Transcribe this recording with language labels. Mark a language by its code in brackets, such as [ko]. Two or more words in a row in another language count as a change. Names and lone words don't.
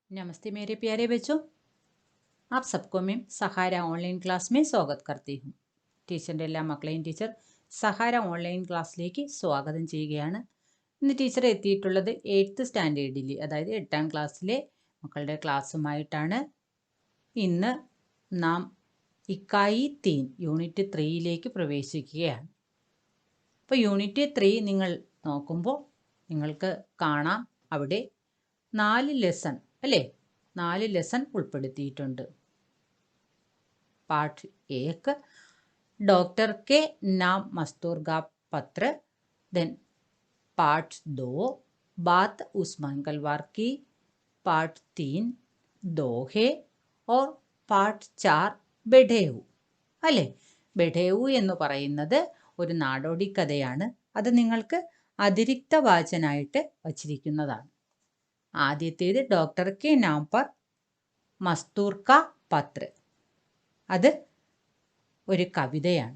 [hi] नमस्ते मेरे प्यारे बच्चों, आप सबको मैं സഹാര ഓൺലൈൻ ക്ലാസ് में സ്വാഗതം करती हूँ. [ml] ടീച്ചറിൻ്റെ എല്ലാ മക്കളെയും ടീച്ചർ സഹാര ഓൺലൈൻ ക്ലാസ്സിലേക്ക് സ്വാഗതം ചെയ്യുകയാണ്. ഇന്ന് ടീച്ചർ എത്തിയിട്ടുള്ളത് 8th സ്റ്റാൻഡേർഡിൽ, അതായത് 8ാം ക്ലാസ്സിലെ മക്കളുടെ ക്ലാസ്സുമായിട്ടാണ്. ഇന്ന് നാം ഇക്കായി 3 യൂണിറ്റ് 3യിലേക്ക് പ്രവേശിക്കുകയാണ്. അപ്പോൾ യൂണിറ്റ് 3 നിങ്ങൾ നോക്കുമ്പോൾ നിങ്ങൾക്ക് കാണാം അവിടെ 4 ലെസൺ അല്ലേ, 4 ലെസൺ ഉൾപ്പെടുത്തിയിട്ടുണ്ട്. [hi] पाठ 1 डॉक्टर के नाम मस्तूर का पत्र, देन पाठ 2 बात उस मंगलवार की, पाठ 3 दोहे और പാർട്ട് 4 ബെഡേവു അല്ലേ. [ml] ബെഡേവു എന്ന് പറയുന്നത് ഒരു നാടോടി കഥയാണ്. അത് നിങ്ങൾക്ക് അതിരിക്ത വാചനായിട്ട് വച്ചിരിക്കുന്നതാണ്. ആദ്യത്തേത് ഡോക്ടർ കെ നാം പർ മസ്തൂർ കാ പത്ര, അത് ഒരു കവിതയാണ്.